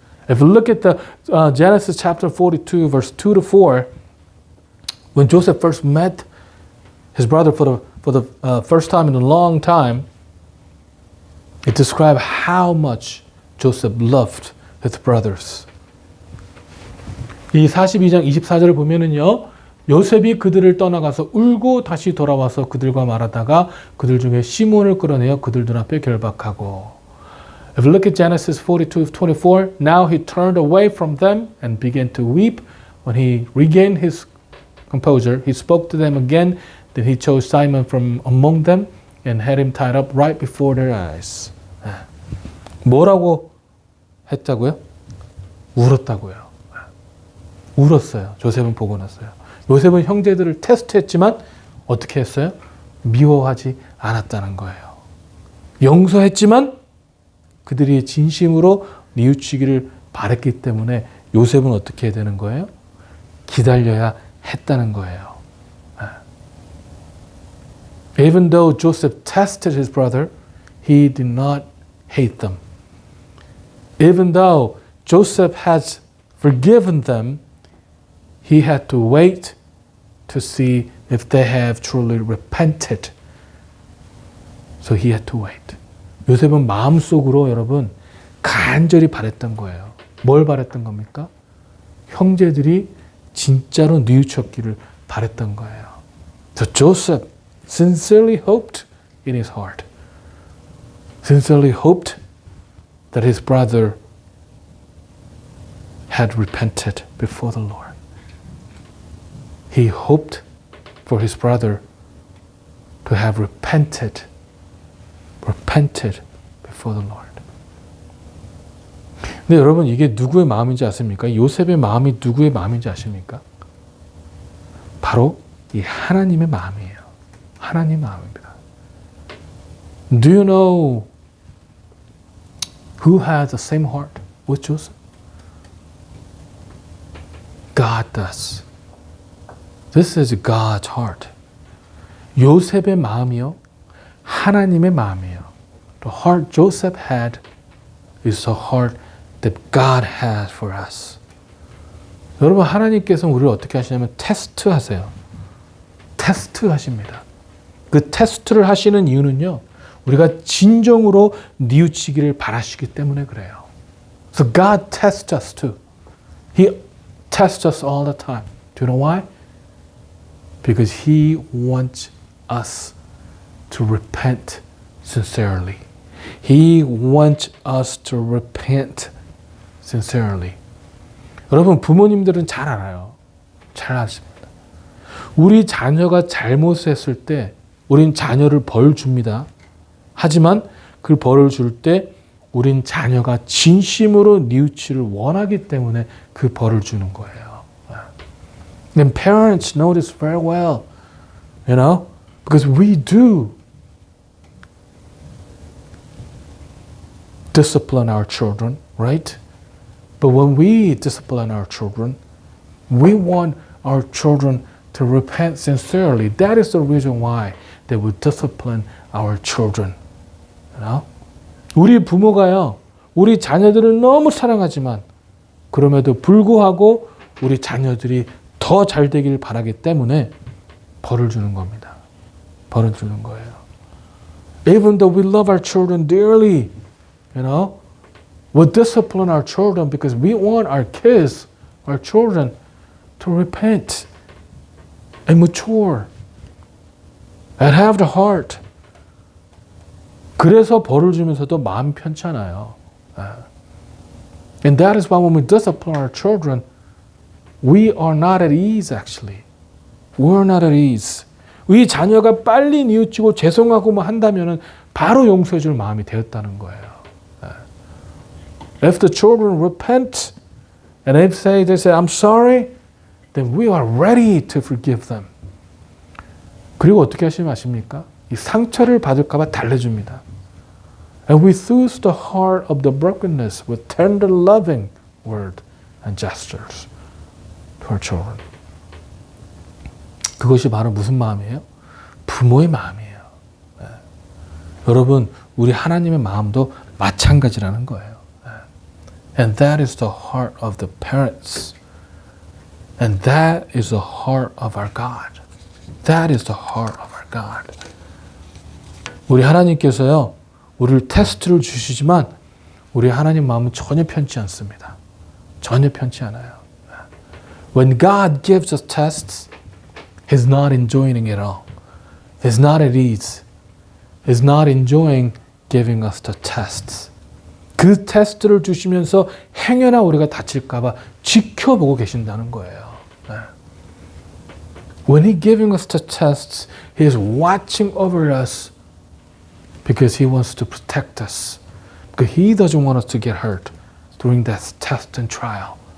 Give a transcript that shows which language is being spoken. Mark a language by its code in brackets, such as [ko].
[en] If you look at the Genesis chapter 42 verse 2 to 4, when Joseph first met his brother for the first time in a long time, it describes how much Joseph loved his brothers. [ko] 이 42장 24절을 보면은요, 요셉이 그들을 떠나가서 울고 다시 돌아와서 그들과 말하다가 그들 중에 시몬을 끌어내어 그들 눈앞에 결박하고. [en] If you look at Genesis 42:24, now he turned away from them and began to weep. When he regained his composure, he spoke to them again. Then he chose Simon from among them and had him tied up right before their eyes. [ko] 뭐라고 했다고요? 울었다고요. 울었어요. 조셉은 보고 났어요. 요셉은 형제들을 테스트했지만 어떻게 했어요? 미워하지 않았다는 거예요. 용서했지만 그들이 진심으로 뉘우치기를 바랬기 때문에 요셉은 어떻게 해야 되는 거예요? 기다려야 했다는 거예요. [en] Even though Joseph tested his brother, he did not hate them. Even though Joseph has forgiven them, he had to wait to see if they have truly repented. So he had to wait. [ko] 요셉은 마음속으로 여러분 간절히 바랬던 거예요. 뭘 바랬던 겁니까? 형제들이 진짜로 뉘우쳤기를 바랬던 거예요. [en] So Joseph sincerely hoped in his heart. Sincerely hoped that his brother had repented before the Lord. He hoped for his brother to have repented before the Lord. [ko] 근데 여러분 이게 누구의 마음인지 아십니까? 요셉의 마음이 누구의 마음인지 아십니까? 바로 이 하나님의 마음이에요. 하나님 마음입니다. [en] Do you know who has the same heart with Joseph? God does. This is God's heart. [ko] 요셉의 마음이요. 하나님의 마음이에요. [en] The heart Joseph had is the heart that God has for us. [ko] 여러분 하나님께서 우리를 어떻게 하시냐면 테스트 하세요. 테스트 하십니다. 그 테스트를 하시는 이유는요. 우리가 진정으로 뉘우치기를 바라시기 때문에 그래요. [en] So God tests us too. He tests us all the time. Do you know why? Because He wants us to repent sincerely. He wants us to repent sincerely. [ko] 여러분 부모님들은 잘 알아요. 잘 아십니다. 우리 자녀가 잘못했을 때 우린 자녀를 벌 줍니다. 하지만 그 벌을 줄 때 우린 자녀가 진심으로 뉘우치를 원하기 때문에 그 벌을 주는 거예요. [en] And parents know this very well, you know, because we do discipline our children, right? But when we discipline our children, we want our children to repent sincerely. That is the reason why they will discipline our children. You know? [ko] 우리 부모가요, 우리 자녀들을 너무 사랑하지만 그럼에도 불구하고 우리 자녀들이 더 잘 되길 바라기 때문에 벌을 주는 겁니다. 벌을 주는 거예요. [en] Even though we love our children dearly, you know, we'll discipline our children because we want our kids, our children, to repent and mature and have the heart. [ko] 그래서 벌을 주면서도 마음 편찮아요. [en] And that is why when we discipline our children, we are not at ease actually. We're not at ease. [ko] 우리 자녀가 빨리 뉘우치고 죄송하고 뭐 한다면은 바로 용서해 줄 마음이 되었다는 거예요. [en] If the children repent and they say I'm sorry, then we are ready to forgive them. [ko] 그리고 어떻게 하시면 아십니까? 이 상처를 받을까 봐 달래줍니다. [en] And we soothe the heart of the brokenness with tender loving word and gestures to our children. [ko] 그것이 바로 무슨 마음이에요? 부모의 마음이에요. 여러분, 우리 하나님의 마음도 마찬가지라는 거예요. [en] And that is the heart of the parents. And that is the heart of our God. That is the heart of our God. [ko] 우리 하나님께서요, 우리를 테스트를 주시지만 우리 하나님 마음은 전혀 편치 않습니다. 전혀 편치 않아요. [en] When God gives us tests, He's not enjoying it all. He's not at ease. He's not enjoying giving us the tests. [ko] 그 테스트를 주시면서 행여나 우리가 다칠까 봐 지켜보고 계신다는 거예요. [en] When He's giving us the tests, He is watching over us because He wants to protect us. Because He doesn't want us to get hurt during that test and trial.